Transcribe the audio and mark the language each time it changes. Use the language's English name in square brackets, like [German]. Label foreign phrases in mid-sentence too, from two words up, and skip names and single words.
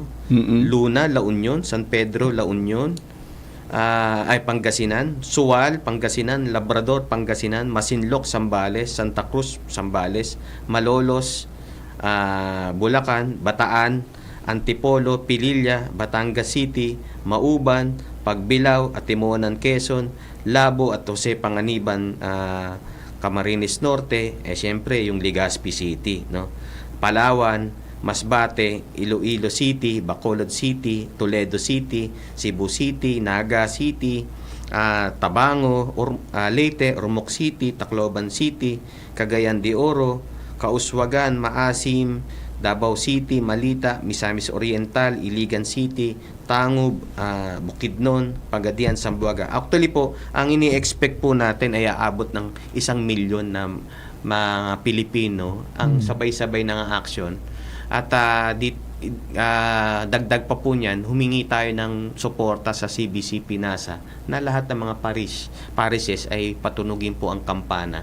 [Filipino] Luna, La Union, San Pedro, La Union, Pangasinan, Sual, Pangasinan, Labrador, Pangasinan, Masinloc, Zambales, Santa Cruz, Zambales, Malolos, Bulacan, Bataan, Antipolo, Pililla, Batangas City, Mauban, Pagbilao, Atimonan, Quezon, Labo at Jose Panganiban, Camarines Norte, siyempre yung Legazpi City, no? Palawan, Masbate, Iloilo City, Bacolod City, Toledo City, Cebu City, Naga City, Tabango, Leyte, Ormoc City, Tacloban City, Cagayan de Oro, Kauswagan, Maasim, Davao City, Malita, Misamis Oriental, Iligan City, Tangub, Bukidnon, Pagadian, Zamboanga. Actually po, ang ini-expect po natin ay aabot ng 1 milyon na mga Pilipino ang sabay-sabay ng action. At dagdag pa po niyan, humingi tayo ng suporta sa CBC Pinasa na lahat ng mga parishes ay patunugin po ang kampana.